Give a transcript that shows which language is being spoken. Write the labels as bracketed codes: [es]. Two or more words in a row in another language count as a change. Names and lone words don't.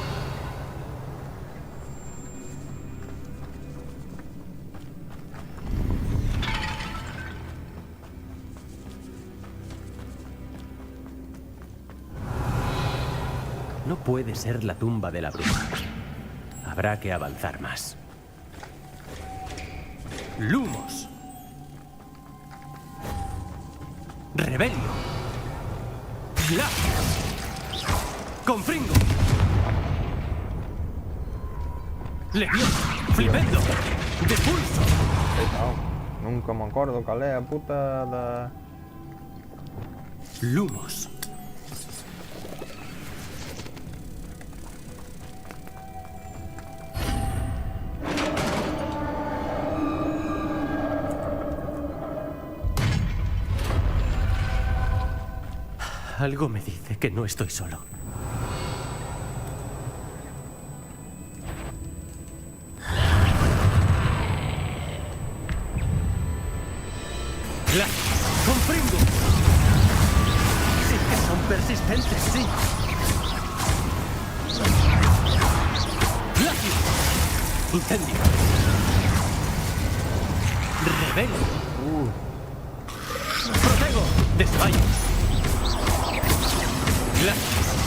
[es] No puede ser la tumba de la bruja. Habrá que avanzar más. Lumos. Rebelio. Glacios. Confringo. Leviosa. Flipendo. Depulso. [gl] Nunca me acordo cal é a puta da... [es] Lumos. Algo me dice que no estoy solo. ¡Comprendo! Sí que son persistentes, sí. ¡Glacio! ¡Incendio! ¡Rebelo! ¡Protego! ¡Desmayos! ¡Glacio!